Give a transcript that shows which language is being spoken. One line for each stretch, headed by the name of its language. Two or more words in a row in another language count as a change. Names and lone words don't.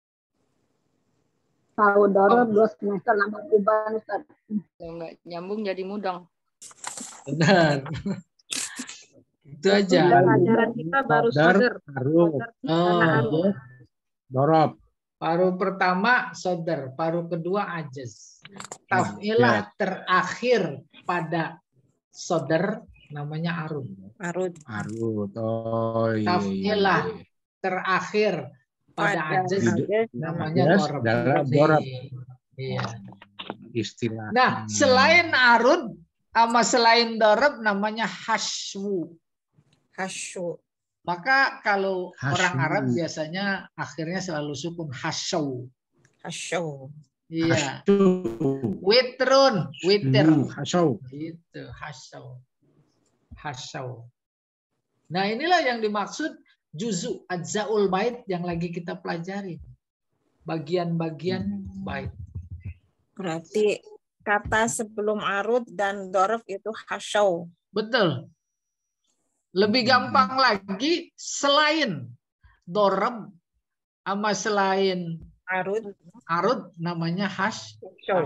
Indonesian: Tahu dorab 2 semester nambah beban, Ustaz. Nggak nyambung jadi mudang. Benar. Itu aja. Pelajaran kita baru sodar. Dorab. Paruh pertama sodar, paruh kedua ajaz. Taf'ilah terakhir pada sodar namanya arud. Arud. Oh iya. Taf'ilah terakhir pada ajaz namanya dorab. Iya. Istilah. Nah, selain arud sama selain dorab namanya hasyu. Hasyu. Maka kalau orang Arab biasanya akhirnya selalu sukun hasyu. Hasyu. Iya. Witrun, witir. Hasyu. Itu hasyu. Hasyu. Nah, inilah yang dimaksud
Arabic: juzu ajzaul bait
Indonesian: yang lagi kita pelajari. Bagian-bagian bait. Berarti kata sebelum arud dan dorof itu hasyau. Betul. Lebih gampang lagi selain dorob sama selain arud namanya hasyau.